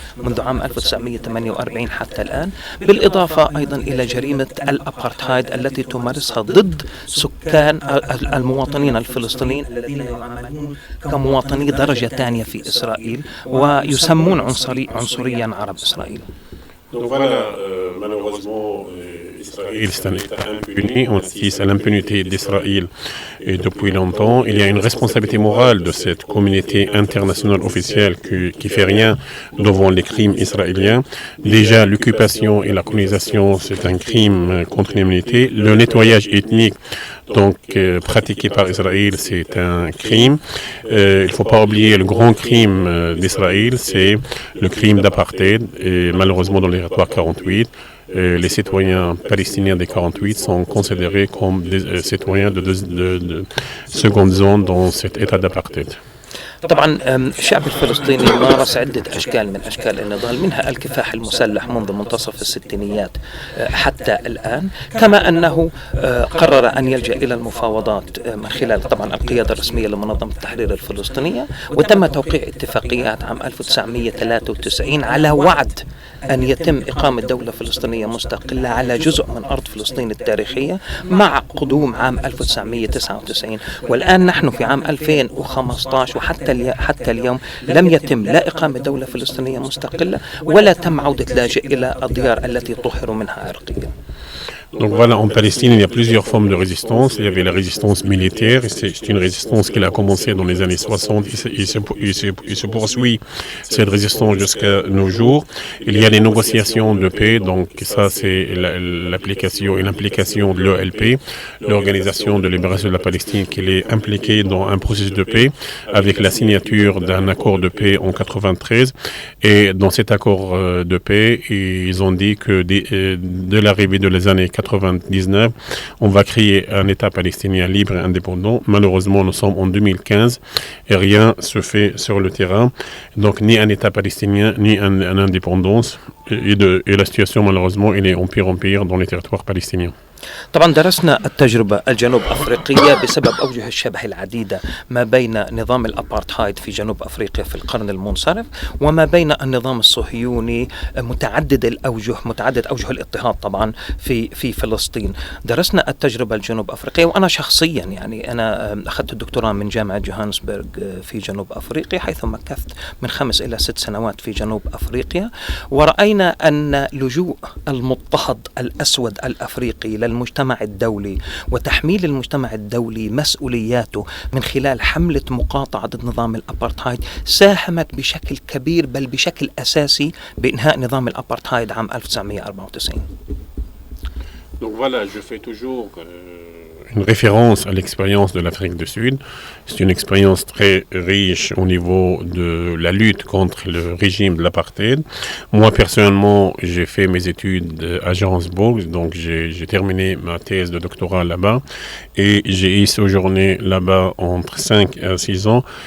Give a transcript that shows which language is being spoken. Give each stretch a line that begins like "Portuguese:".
Arabic: منذ عام 1948 حتى الآن، بالإضافة أيضا إلى جريمة الأبارتهايد التي تمارسها ضد سكان المواطنين الفلسطينيين الذين يعاملون كمواطنين درجة ثانية في إسرائيل ويسمون عنصريا عرب إسرائيل.
French: Donc voilà, malheureusement, Israël c'est un État impuni, on assiste à l'impunité d'Israël et depuis longtemps. Il y a une responsabilité morale de cette communauté internationale officielle qui fait rien devant les crimes israéliens. Déjà, l'occupation et la colonisation, c'est un crime contre l'humanité. Le nettoyage ethnique, donc pratiqué par Israël, c'est un crime. Il ne faut pas oublier le grand crime d'Israël, c'est le crime d'apartheid. Et malheureusement, dans les territoires 48, les citoyens palestiniens des 48 sont considérés comme des citoyens de seconde zone dans cet état d'apartheid.
Arabic: طبعا الشعب الفلسطيني مارس عدة أشكال من أشكال النضال، منها الكفاح المسلح منذ منتصف الستينيات حتى الآن، كما أنه قرر أن يلجأ إلى المفاوضات من خلال طبعا القيادة الرسمية لمنظمة التحرير الفلسطينية، وتم توقيع اتفاقيات عام 1993 على وعد أن يتم إقامة دولة فلسطينية مستقلة على جزء من أرض فلسطين التاريخية مع قدوم عام 1999. والآن نحن في عام 2015 وحتى اليوم لم يتم لا إقامة دولة فلسطينية مستقلة ولا تم عودة لاجئ إلى الديار التي طهروا منها عرقيا.
French: Donc voilà, en Palestine, il y a plusieurs formes de résistance. Il y avait la résistance militaire, c'est une résistance qui a commencé dans les années 60, il se poursuit cette résistance jusqu'à nos jours. Il y a les négociations de paix, donc ça c'est l'application et l'implication de l'OLP, l'Organisation de libération de la Palestine, qui est impliquée dans un processus de paix avec la signature d'un accord de paix en 93. Et dans cet accord de paix, ils ont dit que de l'arrivée de les années 99, on va créer un État palestinien libre et indépendant. Malheureusement, nous sommes en 2015 et rien se fait sur le terrain. Donc, ni un État palestinien, ni une indépendance. Et la situation, malheureusement, elle est en pire dans les territoires palestiniens.
Arabic: طبعا درسنا التجربة الجنوب أفريقية بسبب أوجه الشبه العديدة ما بين نظام الأبارتهايد في جنوب أفريقيا في القرن المنصرف وما بين النظام الصهيوني متعدد أوجه الاضطهاد طبعا في فلسطين. درسنا التجربة الجنوب أفريقية، وأنا شخصيا يعني أنا أخذت الدكتوراه من جامعة جوهانسبرغ في جنوب أفريقيا، حيث مكثت من 5 إلى 6 سنوات في جنوب أفريقيا، ورأينا أن لجوء المضطهد الأسود الأفريقي للمجتمع الدولي وتحميل المجتمع الدولي مسؤولياته من خلال حملة مقاطعة ضد نظام الأبارتهايد ساهمت بشكل كبير بل بشكل أساسي بإنهاء نظام الأبارتهايد عام 1994.
French: Donc voilà, je fais toujours une référence à l'expérience de l'Afrique du Sud. C'est une expérience très riche au niveau de la lutte contre le régime de l'apartheid. Moi, personnellement, j'ai fait mes études à Johannesburg, donc j'ai terminé ma thèse de doctorat là-bas et j'ai séjourné là-bas entre 5 à 6 ans.